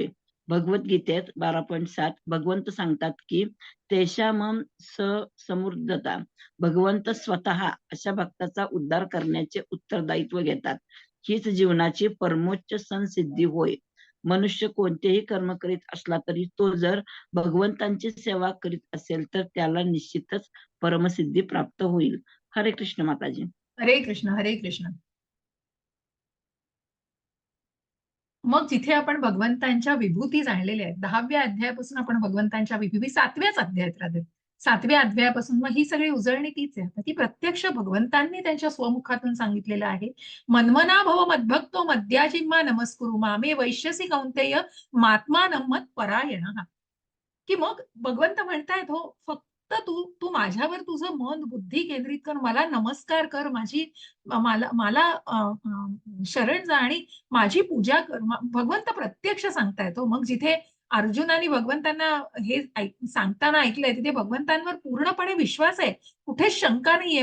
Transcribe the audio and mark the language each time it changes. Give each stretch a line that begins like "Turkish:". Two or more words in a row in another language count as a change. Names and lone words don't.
Marathi: भगवद्गीतेत 12.7 भगवंत सांगतात की तेषामं समृद्धता, भगवंत स्वतः अशा भक्ताचा उद्धार करण्याचे उत्तरदायित्व घेतात. हीच जीवनाची परमोच्च संसिद्धी होय. मनुष्य कोणतेही कर्म करीत असला तरी तो जर भगवंतांची सेवा करीत असेल तर त्याला निश्चितच परमसिद्धी प्राप्त होईल. हरे कृष्ण माताजी. हरे कृष्ण. हरे कृष्ण. मग जिथे आपण भगवंतांच्या विभूती जाणलेल्या आहेत, 10व्या अध्यायापासून आपण भगवंतांच्या विभूती 7व्याच अध्यायात 7व्या अध्यायापासून मग ही सगळी उजळणी तीच आहे आता, ती प्रत्यक्ष भगवंतांनी त्यांच्या स्वमुखातून सांगितलेलं आहे.
Sanskrit: मन्मना भव मद्भक्तो मद्याजिम्मा नमस्कुरु मामे वैश्यसी कौंतेय मात्मानं मत्परायणः.
Marathi: की मग भगवंत म्हणतायत हो, फक्त तू तू माझ्यावर तुझं मन बुद्धी केंद्रित कर, मला नमस्कार कर, मला मला शरण जा आणि माझी पूजा कर. भगवंत प्रत्यक्ष सांगतायत हो. मग जिथे अर्जुनाने भगवंतांना हे सांगताना ऐकलंय तिथे भगवंतांवर पूर्णपणे विश्वास आहे, कुठेच शंका नाहीये.